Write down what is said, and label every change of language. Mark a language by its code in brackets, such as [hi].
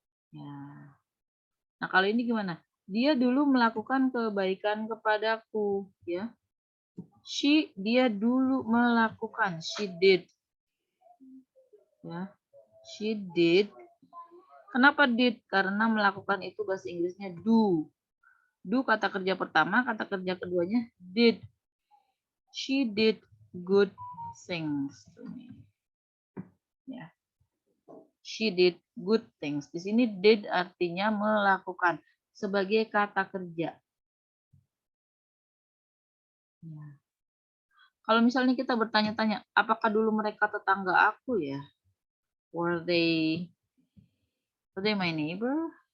[id] Ya. Nah, kalau ini gimana? Dia dulu melakukan kebaikan kepadaku, ya. Dia dulu melakukan, [en] she did. [id] Ya. She did. Kenapa did? Karena melakukan itu bahasa Inggrisnya do. Do kata kerja pertama, kata kerja keduanya did. [en] She did good things to me. Ya. She did good things. [id] Di sini did artinya melakukan sebagai kata kerja. Ya. Kalau misalnya kita bertanya-tanya, apakah dulu mereka tetangga aku ya? [en] Were they my neighbor?